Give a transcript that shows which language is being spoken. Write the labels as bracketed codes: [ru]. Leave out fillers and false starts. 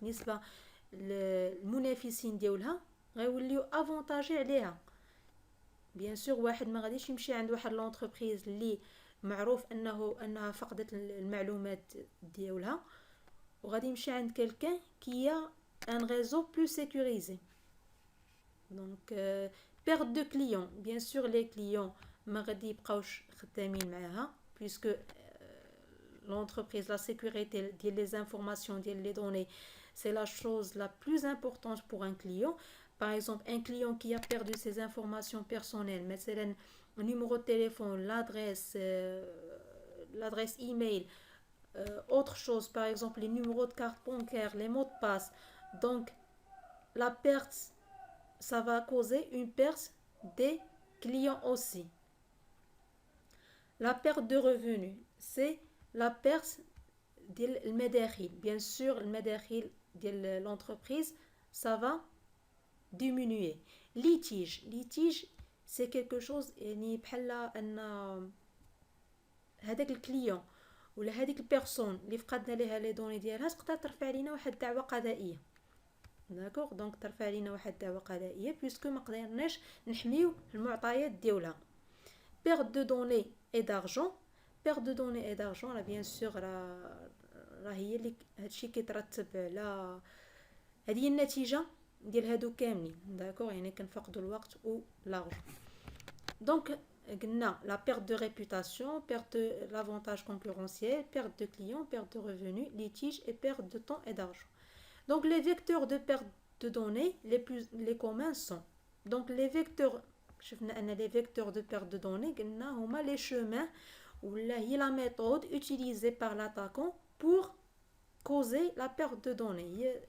[ar] بالنسبه للمنافسين ديالها غيوليو افونتاجي عليها. بيان سور واحد ما غاديش يمشي عند واحد لونتربريز اللي معروف انها فقدت المعلومات ديالها وغادي يمشي عند كلكان كي ان ريزو بلو سيكوريزي. دونك بيرد دو كليون. بيان سور لي كليون ما غادي يبقاوش خدامين معاها بويسكو [fr] l'entreprise, la sécurité des informations, des données, c'est la chose la plus importante pour un client. Par exemple, un client qui a perdu ses informations personnelles, [ar] مثلا [fr] le numéro de téléphone, l'adresse email, autre chose, par exemple les numéros de carte bancaire, les mots de passe. Donc, la perte, ça va causer une perte des clients aussi. La perte de revenus, c'est la perte [ar] ديال المداخيل. [fr] Bien sûr, [ar] المداخيل ديال [fr] l'entreprise, ça va diminuer. Litige, c'est quelque chose [ar] يعني بحال ان هذاك الكليون ولا هذيك البيرسون اللي فقدنا ليها لي دوني ديالها تقدر ترفع علينا واحد الدعوه قضائيه. داكوغ. دونك ترفع علينا واحد الدعوه قضائيه بيسكو ما قدرناش نحميو المعطيات ديالها. [fr] perte de données et d'argent. perte de données et d'argent là bien sûr [ar] راه هي اللي هادشي كيترتب على هذه النتيجه ديال هادو كاملين. داكوغ. يعني كنفقدوا الوقت و l'argent. دونك قلنا [fr] la perte de réputation, perte de l'avantage concurrentiel, perte de clients, perte de revenus, litige et perte de temps et d'argent. Donc les vecteurs de perte de données les communs sont donc les vecteurs. [ar] شفنا ان [fr] les vecteurs de perte de données [ar] قلنا هما [fr] les chemins [ar] ولا هي [fr] la méthode utilisée par l'attaquant pour causer la perte de données.